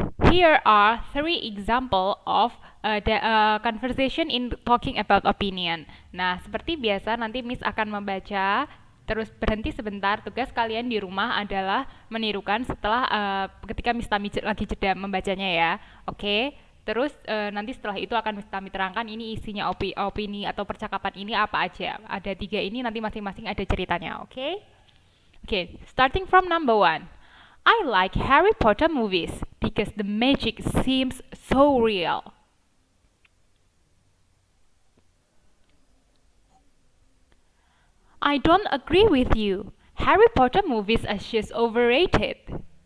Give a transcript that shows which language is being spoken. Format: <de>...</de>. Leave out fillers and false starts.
<en>Here are three example of the conversation in talking about opinion.</en> <id>Nah, seperti biasa nanti Miss akan membaca, terus berhenti sebentar. Tugas kalian di rumah adalah menirukan setelah ketika Miss Tami lagi jeda membacanya ya. Oke. Terus nanti setelah itu akan Miss Tami terangkan ini isinya opini atau percakapan ini apa aja. Ada 3 ini, nanti masing-masing ada ceritanya. Oke?</id> <en>Oke, starting from number 1. I like Harry Potter movies because the magic seems so real. I don't agree with you. Harry Potter movies are just overrated.</en>